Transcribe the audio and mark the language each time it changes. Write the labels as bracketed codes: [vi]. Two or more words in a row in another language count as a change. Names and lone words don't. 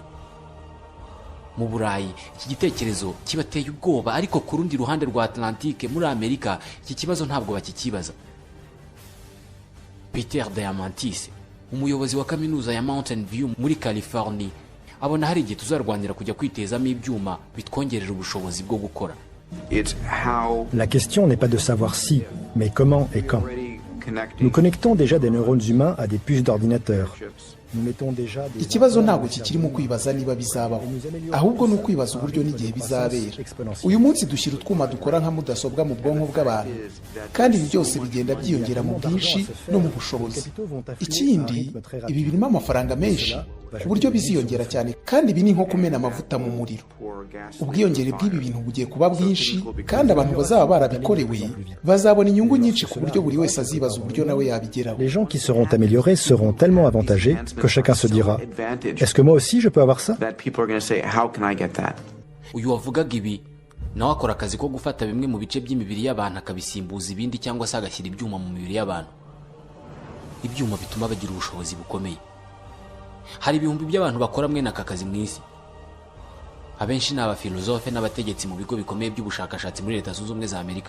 [rw] Mu Burayi iki gitekerezo kibateye ubwoba, ariko ku rundi ruhande rwa Atlantique muri Amerika iki kibazo ntabwo bakikibaza. Peter Diamandis, umuyobozi wa kaminuza ya Mountain View muri California, abona hari igihe tuzarwanira kujya kwitezamo ibyuma bitwongerera ubushobozi bwo gukora. [fr] La question n'est pas de savoir si, mais comment et quand. Nous connectons déjà des neurones humains à des puces d'ordinateur. [rw] Ikibazo ntabwo kikiri mu kwibaza niba bizabaho, ahubwo ni ukwibaza uburyo n'igihe bizabera. Uyu munsi dushyira utwuma dukora nka mudasobwa mu bwonko bw'abantu, kandi ibi byose bigenda byiyongera mu bwinshi no mu bushobozi. Ikindi, ibi birimo amafaranga menshi ku buryo biziyongera cyane, kandi ibi ni nko kumena amavuta mu muriro. Ubwiyongere bw'ibi bintu bugiye kuba bwinshi, kandi abantu bazaba barabikorewe bazabona inyungu nyinshi ku buryo buri wese azibaza uburyo nawe yabigeraho. [fr] Les gens qui seront améliorés seront tellement avantagés que chacun se dira, est-ce que moi aussi je peux avoir ça? [rw] Uyu wavugaga ibi nawe akora akazi ko gufata bimwe mu bice by'imibiri y'abantu akabisimbuza ibindi, cyangwa se agashyira ibyuma mu mibiri y'abantu. Ibyuma bituma bagira ubushobozi bukomeye. Hari ibihumbi by'abantu bakora mwene aka kazi mu isi. Abenshi ni abafilozofe n'abategetsi mu bigo bikomeye by'ubushakashatsi muri Leta Zunze Ubumwe za Amerika.